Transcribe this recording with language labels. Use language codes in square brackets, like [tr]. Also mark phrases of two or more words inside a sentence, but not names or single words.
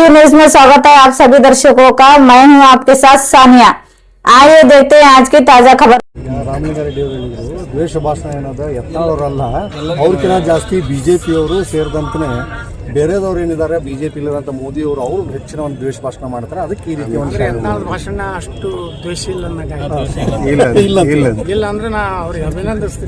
[hi] न्यूज में स्वागत है आप सभी दर्शकों का। मैं हूं आपके साथ सानिया। आइए देखते हैं आज की ताजा खबर। [kn] ರಾಮಲಿಂಗಾರೆಡ್ಡಿ ಅವರು ಹೇಳಿದ್ರು ದ್ವೇಷ ಭಾಷಣ ಏನದ ಯತ್ನಾಳವರಲ್ಲ ಅವ್ರಕ್ಕಿಂತ ಜಾಸ್ತಿ ಬಿಜೆಪಿ ಅವರು ಸೇರಿದಂತೆ ಬೇರೆದವ್ರು ಏನಿದ್ದಾರೆ ಬಿಜೆಪಿ ಇಲ್ಲದಂತ ಮೋದಿ ಅವರು ಅವರು ಹೆಚ್ಚಿನ ಒಂದು ದ್ವೇಷ ಭಾಷಣ ಮಾಡ್ತಾರೆ. ಅದಕ್ಕೆ ಈ ರೀತಿ ಒಂದು ಯತ್ನಾಳ್ ಭಾಷಣ ಅಷ್ಟು ದ್ವೇಷ ಇಲ್ಲ ಇಲ್ಲ ಅಂದ್ರೆ ನಾ ಅವ್ರಿಗೆ ಅಭಿನಂದಿಸ್ತೀನಿ.